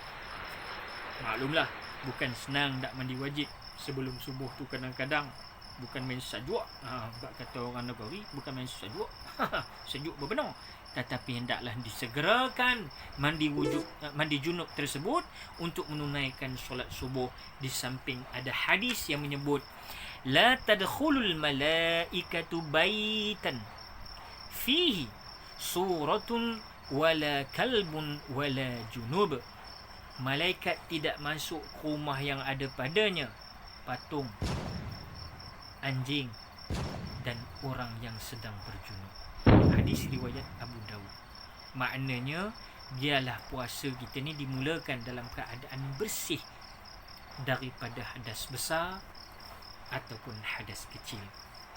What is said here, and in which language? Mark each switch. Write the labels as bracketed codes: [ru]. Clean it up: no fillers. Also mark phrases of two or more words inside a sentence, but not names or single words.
[ms] Maklumlah, bukan senang nak mandi wajib sebelum subuh tu, kadang-kadang bukan main sajwa. Sebab kata orang Negeri, bukan main sajwa. Sejuk berbenar. Tetapi hendaklah disegerakan mandi junub tersebut untuk menunaikan solat subuh. Di samping ada hadis yang menyebut, [ar] لا تدخل الملائكة بيتا فيه صورة ولا كلب ولا جنب. [ms] Malaikat tidak masuk ke rumah yang ada padanya patung, anjing dan orang yang sedang berjunub. Hadis riwayat Abu Dawud. Maknanya, biarlah puasa kita ni dimulakan dalam keadaan bersih daripada hadas besar ataupun hadas kecil.